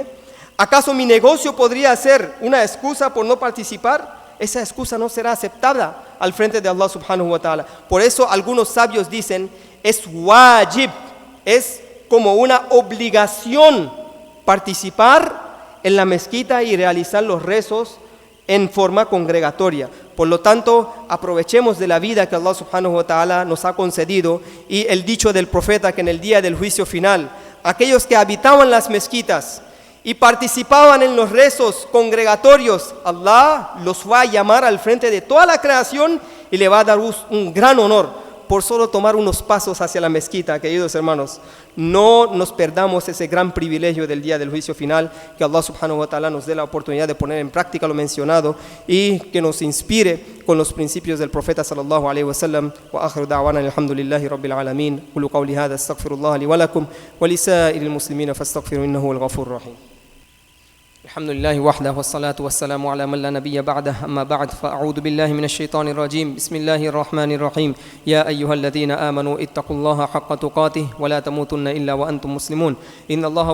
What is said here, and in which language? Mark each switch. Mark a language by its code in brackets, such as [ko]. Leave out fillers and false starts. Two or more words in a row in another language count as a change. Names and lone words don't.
[es] ¿Acaso mi negocio podría ser una excusa por no participar? Esa excusa no será aceptada al frente de Allah [ar] سبحانه وتعالى. [es] Por eso algunos sabios dicen, es wajib, es como una obligación participar en la mezquita y realizar los rezos en forma congregatoria. Por lo tanto, aprovechemos de la vida que Allah [ar] سبحانه وتعالى [es] nos ha concedido y el dicho del profeta que en el día del juicio final, aquellos que habitaban las mezquitas y participaban en los rezos congregatorios, Allah los va a llamar al frente de toda la creación y le va a dar un gran honor. por solo tomar unos pasos hacia la mezquita. Queridos hermanos, no nos perdamos ese gran privilegio del día del juicio final, que Allah [ar] سبحانه وتعالى [es] nos dé la oportunidad de poner en práctica lo mencionado y que nos inspire con los principios del profeta [ar] صلى الله عليه وسلم. وآخر دعوانا الحمد لله رب العالمين قولوا قولي هذا أستغفر الله لي ولكم ولسائر المسلمين فاستغفروا إنه هو الغفور الرحيم. الحمد لله وحده والصلاة والسلام على من لا نبي بعده أما بعد فأعوذ بالله من الشيطان الرجيم بسم الله الرحمن الرحيم يا أيها الذين آمنوا اتقوا الله حق تقاته ولا تموتن إلا وأنتم مسلمون إن الله